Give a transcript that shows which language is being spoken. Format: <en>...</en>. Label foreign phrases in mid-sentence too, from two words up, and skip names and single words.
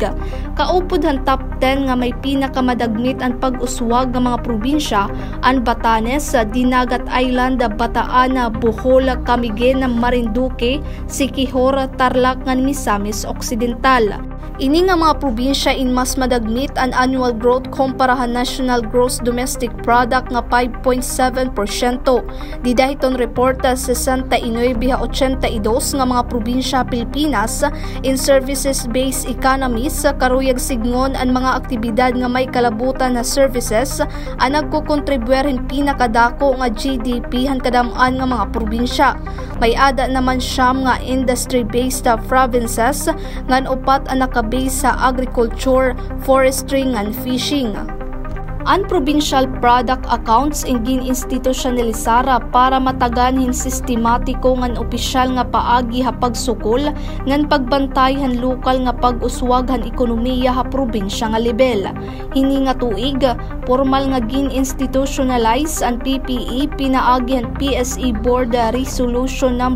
<war>Kaupod han top 10 nga may pinakamadagmit ang pag-uswag nga mga probinsya an Batanes, Dinagat Island, Bataan, Bohol, Camiguin, Marinduque, Siquijor, Tarlac ngan Misamis Occidental. Ini nga mga probinsya in mas madagmit ang</war> <en>annual growth</en> <war>kumparahan</war> <en>national gross domestic product</en> <war>nga 5.7%. Didahiton reporta 69.82 nga mga probinsya Pilipinas in</war> <en>services-based economies</en> <war>karuyag signon ang mga aktibidad nga may kalabutan na services ang nagkukontribuerin pinakadako nga GDP han kadam-an nga mga probinsya. May ada naman siyam nga</war> <en>industry-based provinces</en> <war>ngan upat ang base sa</war> <en>agriculture, forestry and fishing.</en> <war>Ang</war> <en>provincial product accounts</en> <war>ingin institusyonalisara para mataganhin sistematiko ngan opisyal nga paagi ha pagsukol ngan pagbantayhan lokal nga pag-uswaghan ekonomiya ha probinsya nga level. Hini nga tuig, formal nga gin-institutionalize ang PPE pinaagi ang PSA Board Resolution No.</war>